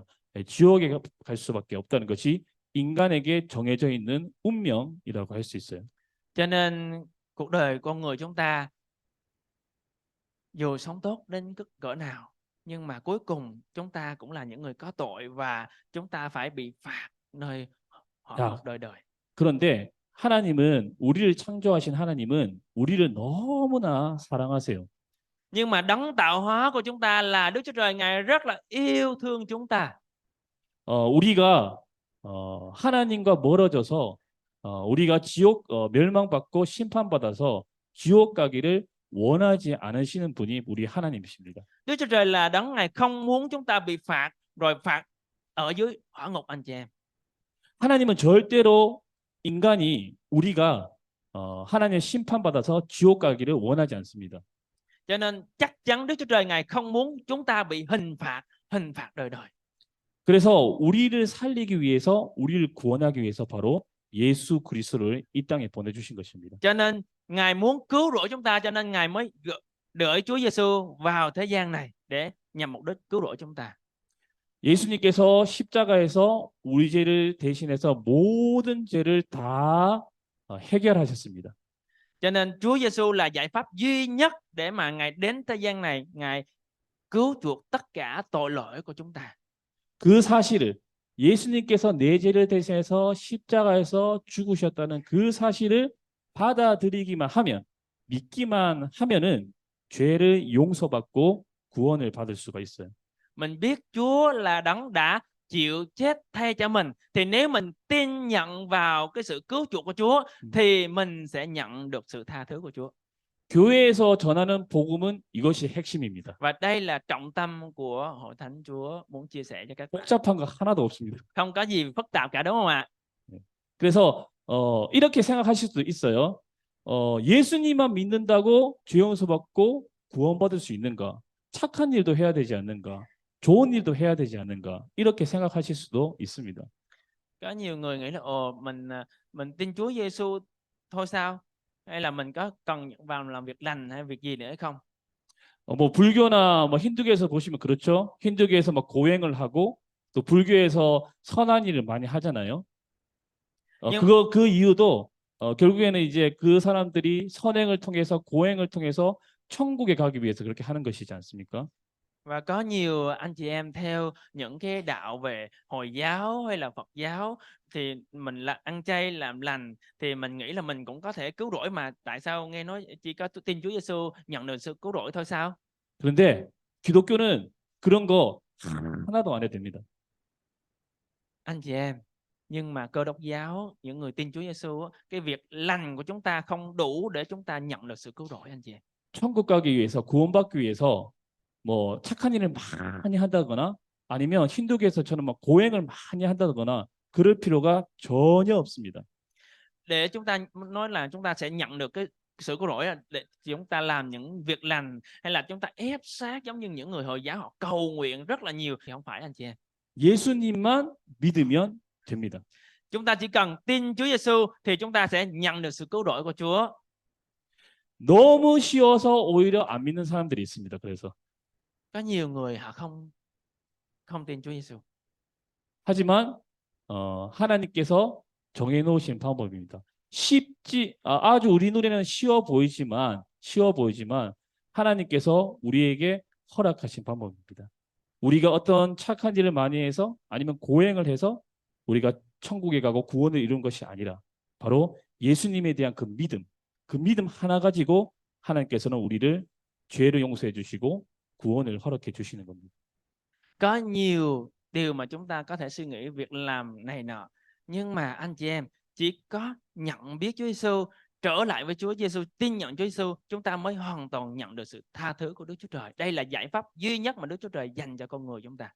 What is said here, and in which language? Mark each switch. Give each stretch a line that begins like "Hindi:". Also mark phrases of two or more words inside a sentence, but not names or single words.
Korean: 지옥에 갈 수밖에 없다는 것이 인간에게 정해져 있는 운명이라고 할 수 있어요.
Vietnamese: Cho nên cuộc đời con người chúng ta dù sống tốt đến cỡ nào, nhưng mà cuối cùng chúng ta cũng là những người có tội và chúng ta phải bị phạt nơi hỏa 야, ngục đời đời.
Korean: 그런데 하나님은 우리를 창조하신 하나님은 우리를 너무나 사랑하세요.
Vietnamese: Nhưng mà đấng tạo hóa của chúng ta là Đức Chúa Trời, Ngài rất là yêu thương chúng ta.
Korean: 우리가 하나님과 멀어져서 우리가 지옥 멸망받고 심판받아서 지옥 가기를 원하지 않으시는 분이 우리 하나님이십니다.
Vietnamese: Đức Chúa Trời là đấng Ngài không muốn chúng ta bị phạt rồi phạt ở dưới hỏa ngục anh chị em.
Korean: 하나님은 절대로 인간이 우리가 하나님의 심판받아서 지옥 가기를 원하지 않습니다.
Vietnamese: Cho nên chắc chắn Đức Chúa Trời Ngài không muốn chúng ta bị hình phạt đời đời.
Korean: 그래서 우리를 살리기 위해서 우리를 구원하기 위해서 바로 예수 그리스도를 이 땅에 보내주신 것입니다.
Vietnamese: Cho nên Ngài muốn cứu rỗi chúng ta, cho nên Ngài mới gửi Chúa Giêsu vào thế gian này để nhằm mục đích cứu rỗi chúng ta.
Korean: 예수님께서 십자가에서 우리 죄를 대신해서 모든 죄를 다 해결하셨습니다.
Vietnamese: Cho nên Chúa Giêsu là giải pháp duy nhất để mà Ngài đến thế gian này, Ngài cứu chuộc tất cả tội lỗi của chúng ta.
Korean: 그 사실을 예수님께서 내 죄를 대신해서 십자가에서 죽으셨다는 그 사실을 받아들이기만 하면 믿기만 하면은 죄를 용서받고 구원을 받을 수가 있어요.
Vietnamese: Mình biết Chúa là đấng đã chịu chết thay cho mình, thì nếu mình tin nhận vào cái sự cứu chuộc của Chúa thì mình sẽ nhận được sự tha thứ của Chúa.
Korean: 교회에서 전하는 복음은 이것이 핵심입니다.
Vietnamese: Và đây là trọng tâm của Hội Thánh Chúa muốn chia sẻ cho các bạn.
Korean: 복잡한 거 하나도 없습니다.
Vietnamese: Không có gì phức tạp cả, đúng không ạ?
Korean: 그래서 이렇게 생각하실 수도 있어요. 예수님만 믿는다고 죄 용서받고 구원받을 수 있는가? 착한 일도 해야 되지 않는가? 좋은 일도 해야 되지 않는가? 이렇게 생각하실 수도 있습니다.
Vietnamese: Có nhiều người nghĩ là mình tin Chúa Giêsu thôi sao? Hay là mình có cần vào làm việc lành hay việc gì nữa hay không?
Korean: 뭐 불교나 뭐 힌두교에서 보시면 그렇죠. 힌두교에서 막 고행을 하고 또 불교에서 선한 일을 많이 하잖아요.
Vietnamese: Nhưng
Korean: 그 이유도 결국에는 이제 그 사람들이 선행을 통해서 고행을 통해서 천국에 가기 위해서 그렇게 하는 것이지 않습니까?
Vietnamese: và có nhiều anh chị em theo những cái đạo về Hồi giáo hay là Phật giáo thì mình là ăn chay làm lành thì mình nghĩ là mình cũng có thể cứu rỗi, mà tại sao nghe nói chỉ có tin Chúa Giêsu nhận được sự cứu rỗi thôi sao?
Korean: 그런데 기독교는 그런 거 하나도 안 해도 됩니다.
Vietnamese: Anh chị em, nhưng mà Cơ Đốc giáo, những người tin Chúa Giêsu, cái việc lành của chúng ta không đủ để chúng ta nhận được sự cứu rỗi anh chị em.
Korean: 천국 가기 위해서 구원받기 위해서 뭐 착한 일을 많이 한다거나 아니면 힌두교에서처럼 막 고행을 많이 한다거나 그럴 필요가 전혀 없습니다.
Vietnamese: Để chúng ta nói là chúng ta sẽ nhận được cái sự cứu rỗi để chúng ta làm những việc lành, hay là chúng ta ép sát giống như những người Hồi giáo họ cầu nguyện rất là nhiều, thì không phải anh chị em.
Korean: 예수님만 믿으면 됩니다.
Vietnamese: Chúng ta chỉ cần tin Chúa Giêsu thì chúng ta sẽ nhận được sự cứu rỗi của Chúa.
Korean: 너무 쉬워서 오히려 안 믿는 사람들이 있습니다. 그래서
Vietnamese: Có nhiều người họ không tin Chúa Giêsu.
Korean: 하지만 하나님께서 정해놓으신 방법입니다. 아주 우리 눈에는 쉬워 보이지만 하나님께서 우리에게 허락하신 방법입니다. 우리가 어떤 착한 일을 많이 해서 아니면 고행을 해서 우리가 천국에 가고 구원을 이룬 것이 아니라 바로 예수님에 대한 그 믿음 하나 가지고 하나님께서는 우리를 죄를 용서해 주시고 구원을 허락해 주시는 겁니다.
Vietnamese: Có nhiều điều mà chúng ta có thể suy nghĩ việc làm này nọ, nhưng mà anh chị em chỉ có nhận biết Chúa Giêsu, trở lại với Chúa Giêsu, tin nhận Chúa Giêsu, chúng ta mới hoàn toàn nhận được sự tha thứ của Đức Chúa Trời. Đây là giải pháp duy nhất mà Đức Chúa Trời dành cho con người chúng ta.